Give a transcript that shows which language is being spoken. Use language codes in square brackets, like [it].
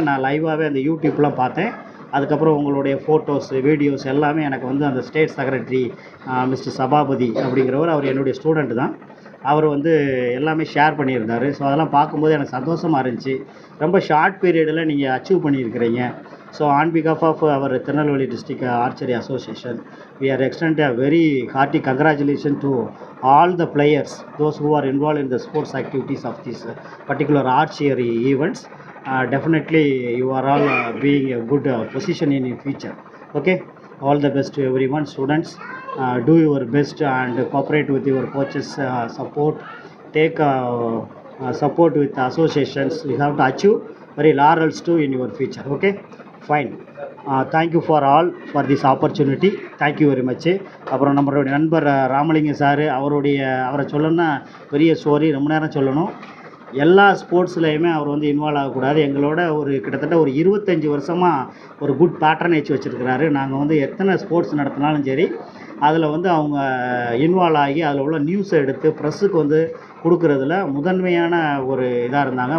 [ta] நான் லைவாகவே அந்த யூடியூப்லாம் பார்த்தேன். அதுக்கப்புறம் உங்களுடைய ஃபோட்டோஸ், வீடியோஸ் எல்லாமே எனக்கு வந்து அந்த ஸ்டேட் செக்ரட்டரி மிஸ்டர் சபாபதி அப்படிங்கிறவர், அவர் என்னுடைய ஸ்டூடெண்ட் தான், அவர் வந்து எல்லாமே ஷேர் பண்ணியிருந்தார். ஸோ அதெல்லாம் பார்க்கும்போது எனக்கு சந்தோஷமாக இருந்துச்சு. ரொம்ப ஷார்ட் பீரியடில் நீங்கள் அச்சீவ் பண்ணியிருக்கிறீங்க. [en] So on because of of our Tirunelveli district archery association, we are extend a very hearty congratulations to all the players, those who are involved in the sports activities of this particular archery events. Definitely you are all being a good position in your future. Okay, all the best to everyone. Students, do your best and cooperate with your coaches support. Take support with associations. You have to achieve very laurels too in your future. Okay, fine. Thank you for all for this opportunity. Thank you very much. [ta] அப்புறம் நம்மளுடைய நண்பர் Ramalingam sir, அவரை சொல்லணும்னா பெரிய story, ரொம்ப நேரம் சொல்லணும். எல்லா ஸ்போர்ட்ஸ்லையுமே அவர் வந்து இன்வால்வ் ஆகக்கூடாது. எங்களோட கிட்டத்தட்ட ஒரு 25 வருஷமாக ஒரு குட் பேட்டர்னேஜ் வச்சுருக்கிறாரு. நாங்கள் வந்து எத்தனை ஸ்போர்ட்ஸ் நடத்தினாலும் சரி, அதில் வந்து அவங்க இன்வால்வ் ஆகி அதில் உள்ள நியூஸை எடுத்து ப்ரெஸ்ஸுக்கு வந்து கொடுக்குறதுல முதன்மையான ஒரு இதாக இருந்தாங்க.